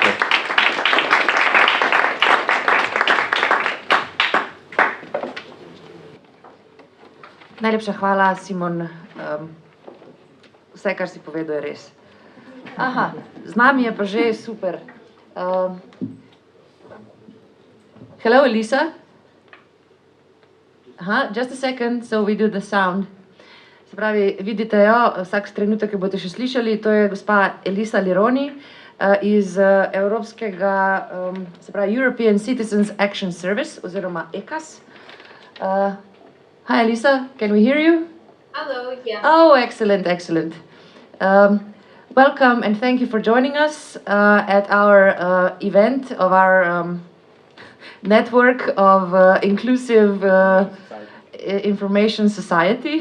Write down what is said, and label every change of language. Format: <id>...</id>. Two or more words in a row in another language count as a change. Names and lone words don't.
<sl>Najlepša hvala, Simon. Vse, kar si povedal, je res. Aha, z nami je pa že super.</sl> <en>Hello, Elisa. Aha, just a second, so we do the sound.</en> <sl>Se pravi, vidite jo, vsak trenutek, ki boste še slišali, to je gospa Elisa Lironi iz Evropskega, se pravi, European Citizens Action Service, oziroma ECAS.</sl> <en>Hi, Elisa, can we hear you? Hello, yeah. Oh, excellent, excellent. Welcome and thank you for joining us at our event of our network of inclusive information society.</en>